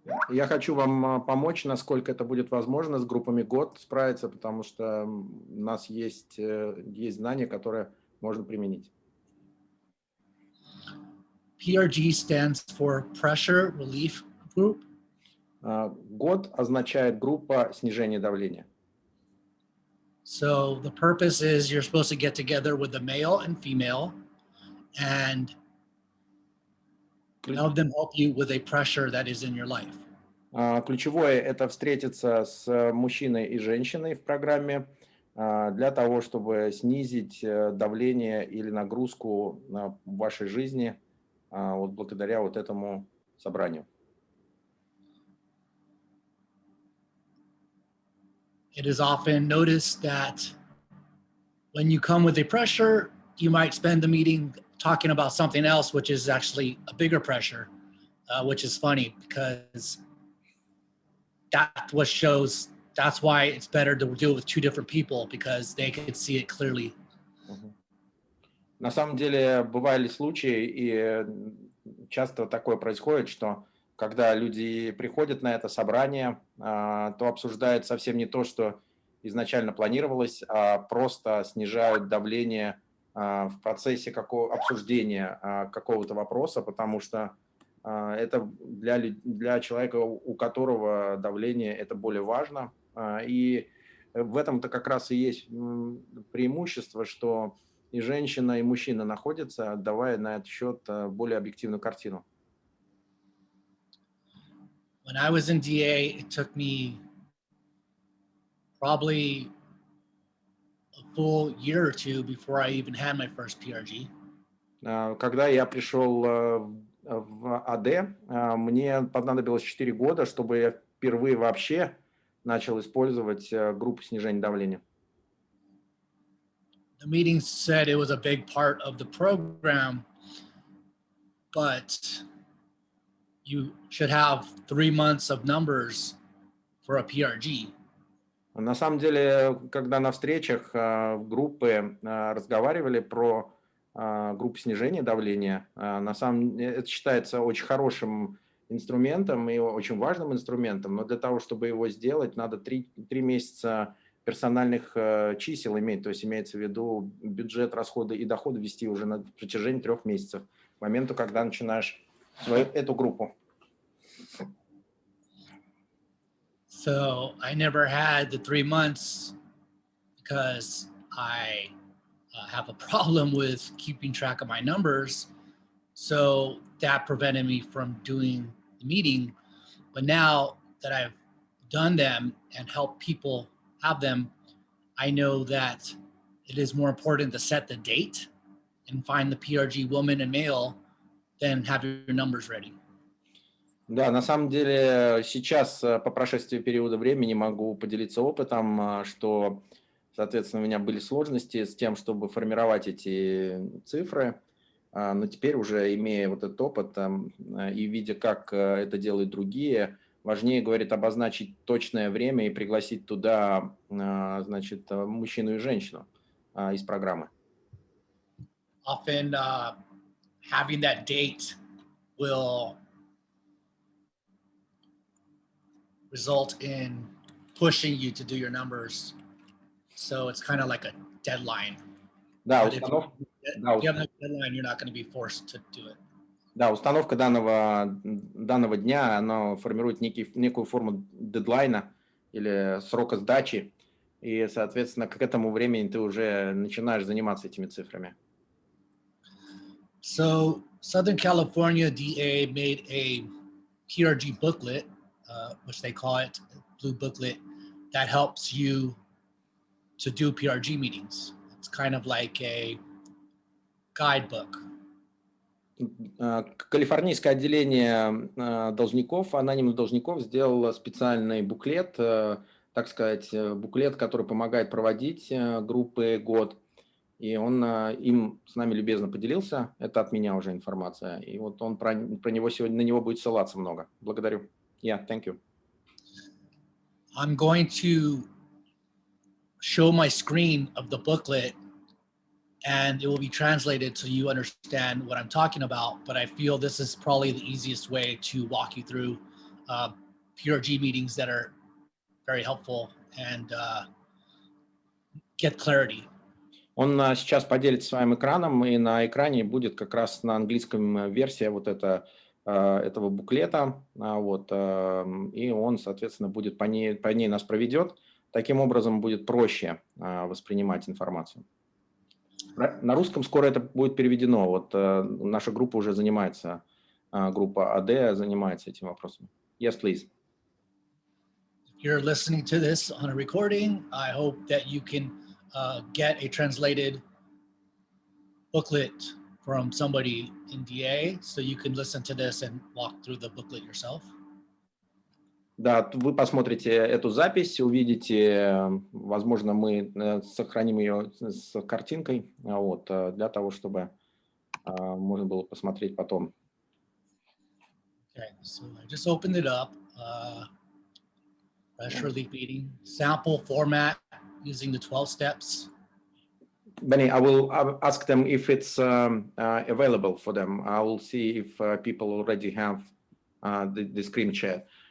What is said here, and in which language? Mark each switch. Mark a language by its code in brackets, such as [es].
[ru] Я хочу вам помочь, насколько это будет возможно, с группами год справиться, потому что у нас есть знания, которые можно применить. [en] PRG stands for Pressure Relief Group. [ru] Год означает группа снижения давления. [en] So the purpose is you're supposed to get together with the male and female and have them help you with a pressure that is in your life. [ru] Ключевое – это встретиться с мужчиной и женщиной в программе для того, чтобы снизить давление или нагрузку в вашей жизни вот благодаря вот этому собранию. [en] It is often noticed that when you come with a pressure, you might spend the meeting talking about something else, which is actually a bigger pressure, which is funny because that's what shows, that's why it's better to deal with two different people because they can see it clearly. [ru] На самом деле бывали случаи, и часто такое происходит, что когда люди приходят на это собрание, то обсуждают совсем не то, что изначально планировалось, а просто снижают давление в процессе обсуждения какого-то вопроса, потому что это для человека, у которого давление это более важно. И в этом-то как раз и есть преимущество, что и женщина, и мужчина находятся, давая на этот счет более объективную картину. [en] When I was in DA, it took me probably a full year or two before I even had my first PRG. [ru] Когда я пришел в АД, мне понадобилось 4 года, чтобы я впервые вообще начал использовать группу снижения давления. [en] The meeting said it was a big part of the program, but you should have 3 months of numbers for a PRG. [ru] На самом деле, когда на встречах группы разговаривали про группу снижения давления, на самом деле это считается очень хорошим инструментом и очень важным инструментом, но для того, чтобы его сделать, надо 3 месяца персональных чисел иметь, то есть имеется в виду бюджет, расходы и доходы вести уже на протяжении 3 месяцев, к моменту, когда начинаешь эту группу. [en] So I never had the 3 months because I have a problem with keeping track of my numbers. So that prevented me from doing the meeting. But now that I've done them and helped people have them, I know that it is more important to set the date and find the PRG woman and male than have your numbers ready. [ru] Да, на самом деле сейчас, по прошествии периода времени, могу поделиться опытом, что, соответственно, у меня были сложности с тем, чтобы формировать эти цифры, но теперь уже, имея вот этот опыт и видя, как это делают другие, важнее, говорит, обозначить точное время и пригласить туда, значит, мужчину и женщину из программы. [en] Often having that date will result in pushing you to do your numbers. So it's kind of like a deadline. [ru] Да, [en] But if you have no deadline, you're not going to be forced to do it. [ru] Да, установка данного дня, она формирует некую форму дедлайна или срока сдачи, и, соответственно, к этому времени ты уже начинаешь заниматься этими цифрами. [en] So Southern California DA made a PRG booklet, which they call it Blue Booklet, that helps you to do PRG meetings. It's kind of like a guidebook. [ru] Калифорнийское отделение должников, анонимных должников, сделало специальный буклет, так сказать, буклет, который помогает проводить группы год. И он им с нами любезно поделился. Это от меня уже информация. И вот он про него сегодня, на него будет ссылаться много. Благодарю. [en] Yeah, thank you. I'm going to show my screen of the booklet and it will be translated so you understand what I'm talking about. But I feel this is probably the easiest way to walk you through PRG meetings that are very helpful and get clarity. [ru] Он сейчас поделится своим экраном, и на экране будет как раз на английском версия вот этого буклета, и он, соответственно, будет по ней нас проведет. Таким образом будет проще воспринимать информацию. На русском скоро это будет переведено. Вот наша группа уже занимается, группа АД занимается этим вопросом. [en] Yes, please. If you're listening to this on a recording, I hope that you can get a translated booklet from somebody in DA, so you can listen to this and walk through the booklet yourself. [ru] Да, вы посмотрите эту запись, увидите, возможно, мы сохраним ее с картинкой, для того, чтобы можно было посмотреть потом. [en] Okay, so I just opened it up. Press relief meeting, sample format using the 12 steps. Benny, I will ask them if it's available for them. I will see if people already have the screen share.